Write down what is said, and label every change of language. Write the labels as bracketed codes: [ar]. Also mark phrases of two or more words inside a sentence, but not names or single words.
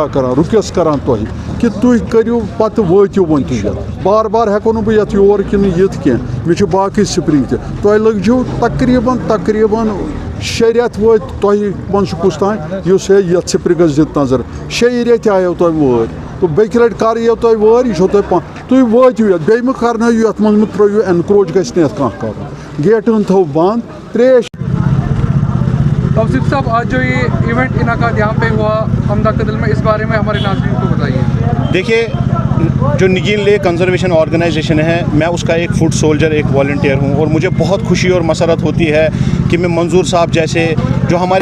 [ks] کران رُکویسٹ کران تۄہہِ کہ تُہۍ کٔرِو پتہٕ وٲتِو وۄنۍ تُہۍ یَتھ بار بار ہٮ۪کو نہٕ بہٕ یَتھ یور کِنہٕ یِتھ کینٛہہ مےٚ چھُ باقٕے سپرِنٛگ تہِ تۄہہِ لٔگۍزیو تقریٖباً 6 رٮ۪تھ وٲتۍ تۄہہِ وۄنۍ چھُ کُس تانۍ یُس ہے یَتھ سپرِنٛگس دِتھ نظر 6 رٮ۪تھ آیو تۄہہِ وٲرۍ تہٕ بیٚکہِ لٹہِ کر یِیو تۄہہِ وٲرۍ یہِ چھو تُہۍ وٲتِو یَتھ بیٚیہِ مہٕ کرنٲیِو یَتھ منٛز مہٕ ترٛٲیِو اینکروچ گژھِ نہٕ یَتھ کانٛہہ کَرُن گیٹن تھٲو بنٛد تریش. [ur] توصیف صاحب آج جو یہ ایونٹ انعقاد یہاں پہ ہوا حمدہ کدل میں اس بارے میں ہمارے ناظرین کو بتائیے. دیکھیے جو نگین لیک کنزرویشن آرگنائزیشن ہے میں اس کا ایک [en] food soldier [ur] ایک والنٹیئر ہوں اور مجھے بہت خوشی اور مسرت ہوتی ہے کہ میں منظور صاحب جیسے جو ہمارے